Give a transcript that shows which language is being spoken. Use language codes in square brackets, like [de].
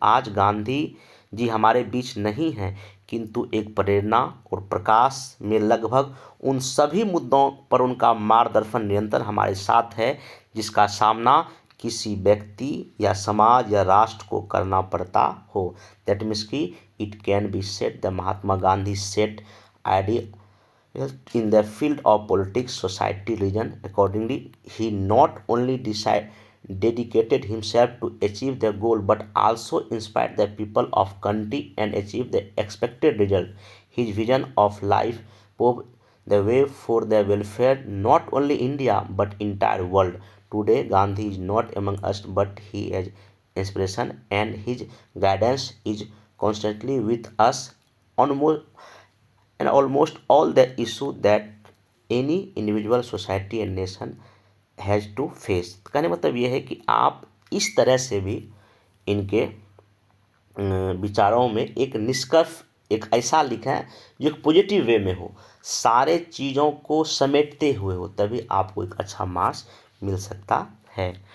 [hi] आज गांधी जी हमारे बीच नहीं हैं, किंतु एक प्रेरणा और प्रकाश में लगभग उन सभी मुद्दों पर उनका मार्गदर्शन निरंतर हमारे साथ है जिसका सामना किसी व्यक्ति या समाज या राष्ट्र को करना पड़ता हो। [en] That means कि it can be said the Mahatma Gandhi set idea in the field of politics, society, religion. Accordingly, he not only dedicated himself to achieve the goal, but also inspired the people of country and achieve the expected result. His vision of life paved the way for the welfare not only India but entire world. Today, Gandhi is not among us, but he is inspiration, and his guidance is constantly with us on and almost all the issue that any individual society and nation has to face। [hi] कहने मतलब यह है कि आप इस तरह से भी इनके विचारों में एक निष्कर्ष एक ऐसा लिखें जो एक पॉजिटिव वे में हो, सारे चीज़ों को समेटते हुए हो, तभी आपको एक अच्छा मार्क्स मिल सकता है।